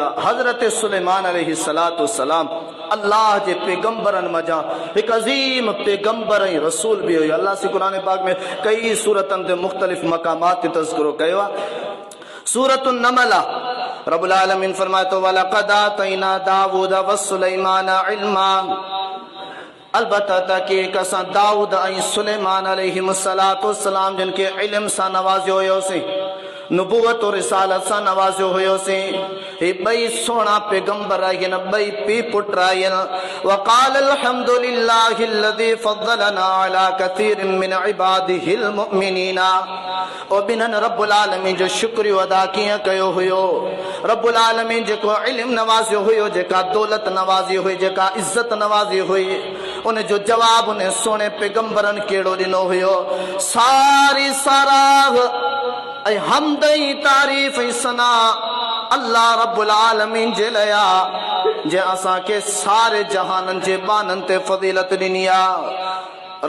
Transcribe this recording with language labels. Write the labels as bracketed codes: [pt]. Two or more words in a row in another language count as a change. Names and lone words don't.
[sd] हज़रत सुलेमान [ar] عليه الصلاة والسلام [sd] अल्लाह जे पैगंबरनि मज़ा हिकु अज़ीम पैगंबर ऐं रसूल बि हुयो। अल्लाह से क़ुरान पाक में कई सूरतनि ते मुख़्तलिफ़ मक़ामात ते तज़किरो कयो आहे। सूरतुन नमल रब्बुल आलमीन फरमाए तो [ar] ولقد آتينا داود وسليمان علما, [sd] अलबत्ता तहक़ीक़ असां दाऊद ऐं सुलेमान [ar] عليه الصلاة والسلام [sd] जिन खे इल्म सां नवाज़ियो हुयोसीं। नुबुवत और रिसालत सा नवाज़ियो हुयोसीं। हे ॿई सोना पैगंबर आहिनि, ॿई पी पुट आहिनि। [ar] وقال الحمد لله الذي فضلنا على كثير من عباده المؤمنين. [sd] ओ बिननि रब्बुल आलमीन जो शुक्रियो अदा कीअं कयो हुयो। रब्बुल आलमीन जेको इल्म नवाज़ियो हुयो, जेका दौलत नवाज़ी हुई, जेका इज़्ज़त नवाज़ी हुई, उन जो जवाब उन सोने पैगंबरनि कहिड़ो ॾिनो हुयो। सारी साराह ऐं हमद ऐं तारीफ़ ऐं सना अल्लाह रब्बुल आलमीन जे लाइ आहे, जे असांखे सारे जहाननि जे बाननि ते फ़ज़ीलत ॾिनी आहे।